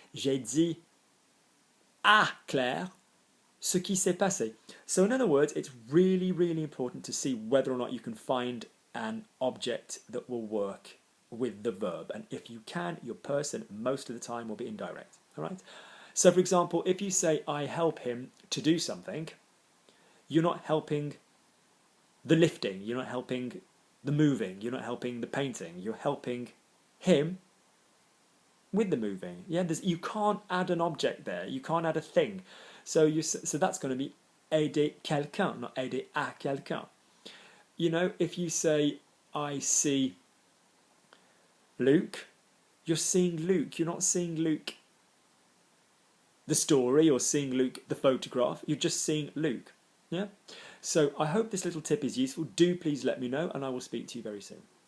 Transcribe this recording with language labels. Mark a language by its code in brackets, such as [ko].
[fr] J'ai dit à Claire ce qui s'est passé. [en] So in other words, it's really, really important to see whether or not you can find an object that will work with the verb. And if you can, your person most of the time will be indirect. All right. So for example, if you say I help him to do something, you're not helping the lifting, you're not helping the moving, you're not helping the painting, you're helping him with the moving. Yeah, you can't add an object there, you can't add a thing. So that's going to be [fr] aider quelqu'un, [en] not [fr] aider à quelqu'un. [en] You know, if you say I see Luke, you're seeing Luke, you're not seeing Luke the story or seeing Luke the photograph, you're just seeing Luke. Yeah. So I hope this little tip is useful. Do please let me know, and I will speak to you very soon.